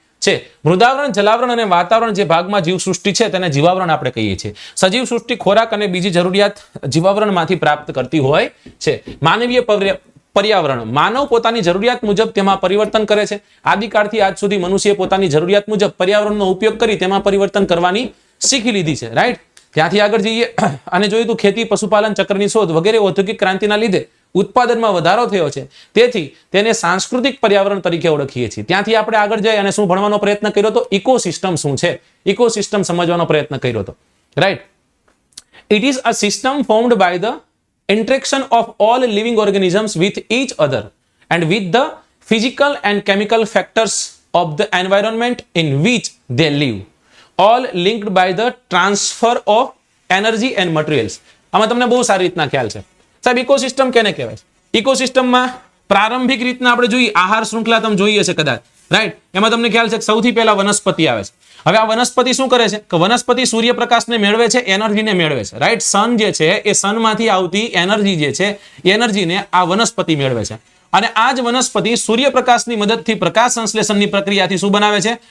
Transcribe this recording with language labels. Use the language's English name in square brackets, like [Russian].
[Gujarati] છે મૃદાવરણ જલાવરણ અને વાતાવરણ જે ભાગમાં જીવસૃષ્ટિ છે તેને જીવાવરણ આપણે કહીએ છીએ સજીવ સૃષ્ટિ ખોરાક અને બીજી જરૂરિયાત જીવાવરણમાંથી પ્રાપ્ત કરતી હોય છે માનવીય પર્યાવરણ માનવ પોતાની જરૂરિયાત મુજબ તેમાં પરિવર્તન કરે છે આદિકાળથી આજ સુધી મનુષ્યએ પોતાની જરૂરિયાત મુજબ પર્યાવરણનો ઉપયોગ કરી તેમાં પરિવર્તન કરવાની શીખી લીધી છે રાઈટ ત્યાંથી આગળ જઈએ અને જોઈએ તો ખેતી પશુપાલન ચક્રની શોધ વગેરે ઔદ્યોગિક ક્રાંતિના લીધે ઉત્પાદનમાં વધારો થયો છે, તેથી તેને સાંસ્કૃતિક પર્યાવરણ તરીકે ઓળખીએ છીએ. ત્યાંથી આપણે આગળ જઈ અને શું ભણવાનો પ્રયત્ન કર્યો તો ઇકોસિસ્ટમ શું છે, ઇકોસિસ્ટમ સમજવાનો પ્રયત્ન કર્યો હતો. [English] Right, it is a system formed by the interaction of all living organisms with each other and with the physical and chemical factors of the environment in which they live, all linked by the transfer of energy and materials. [Gujarati] આમાં તમને બહુ સારી રીતના ખ્યાલ છે સાહેબ. Ecosystem કેને કહેવાય? ઇકોસિસ્ટમમાં પ્રારંભિક રીતના આપણે જોઈએ આહાર શૃંખલા તમે જોઈએ છે કદાચ, રાઈટ. એમાં તમને ખ્યાલ છે કે સૌથી પહેલા વનસ્પતિ આવે છે. હવે આ વનસ્પતિ શું કરે છે કે વનસ્પતિ સૂર્યપ્રકાશને મેળવે છે, એનર્જીને મેળવે છે, રાઈટ. સન જે છે એ સનમાંથી આવતી એનર્જી જે છે એ એનર્જીને આ વનસ્પતિ મેળવે છે અને આ જ વનસ્પતિ સૂર્યપ્રકાશની મદદથી પ્રકાશ સંશ્લેષણની પ્રક્રિયાથી શું બનાવે છે?